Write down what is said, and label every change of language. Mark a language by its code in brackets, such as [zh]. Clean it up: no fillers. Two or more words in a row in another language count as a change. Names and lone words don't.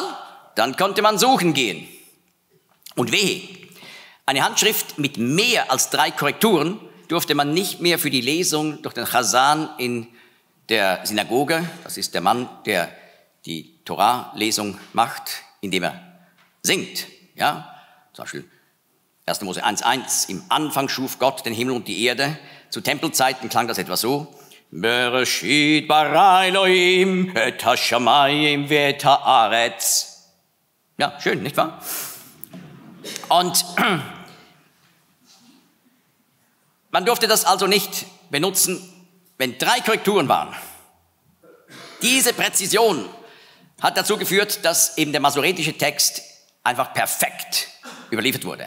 [de] Dann konnte man suchen gehen. Und wehe, eine Handschrift mit mehr als 3 Korrekturen durfte man nicht mehr für die Lesung durch den Chazan in der Synagoge, das ist der Mann, der die Torah-Lesung macht, indem er singt. Ja? Zum Beispiel 1. Mose 1,1, im Anfang schuf Gott den Himmel und die Erde. Zu Tempelzeiten klang das etwa so. [he] בראשית ברא אלהים את השמים ואת הארץ. [de] Ja, schön, nicht wahr? Und man durfte das also nicht benutzen, wenn 3 Korrekturen waren. Diese Präzision hat dazu geführt, dass eben der masoretische Text einfach perfekt überliefert wurde.